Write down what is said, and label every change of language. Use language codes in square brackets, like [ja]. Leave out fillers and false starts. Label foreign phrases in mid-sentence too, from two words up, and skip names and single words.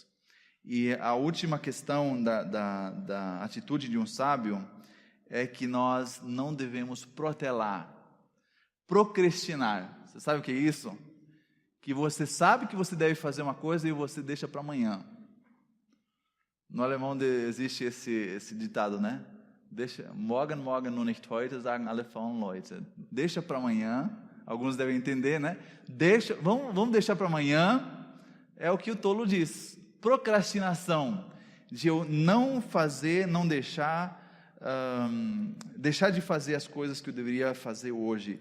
[pt] E a última questão da atitude de um sábio é que nós não devemos protelar, procrastinar. Você sabe o que é isso? Que você sabe que você deve fazer uma coisa e você deixa para amanhã. No alemão existe esse ditado, né? [de] Morgen nur nicht heute, sagen alle faulen Leute. [pt] Deixa para amanhã. Alguns devem entender, né? Vamos deixar para amanhã, é o que o tolo diz. Procrastinação, de eu não fazer, não deixar de fazer as coisas que eu deveria fazer hoje.